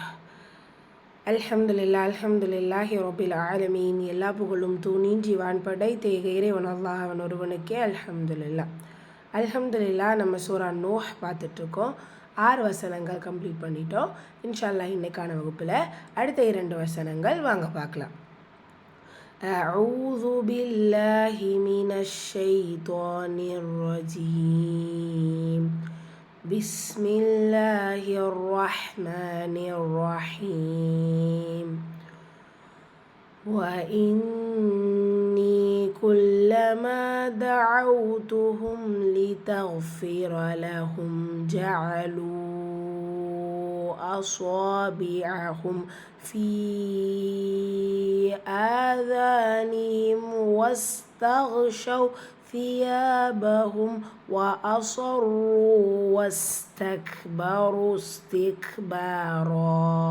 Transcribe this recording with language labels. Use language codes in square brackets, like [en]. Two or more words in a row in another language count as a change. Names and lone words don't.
[ar] الحمد لله رب العالمين. [ta] எல்லா புகழும் தூணின்றி வான்படை தேக இறைவன் அல்லாஹ் அவன் ஒருவனுக்கே [ar] الحمد لله. [ta] நம்ம சூரா நூஹ் பார்த்துட்ருக்கோம். 6 வசனங்கள் கம்ப்ளீட் பண்ணிட்டோம். [ar] إن شاء الله [ta] இன்னைக்கான வகுப்பில் அடுத்த 2 வசனங்கள் வாங்க பார்க்கலாம். [ar] أعوذ بالله من الشيطان الرجيم. بسم الله الرحمن الرحيم. وإني كلما دعوتهم لتغفر لهم جعلوا أصابعهم في آذانهم واستغشوا ثيابهم وأصروا واستكبروا استكبارا.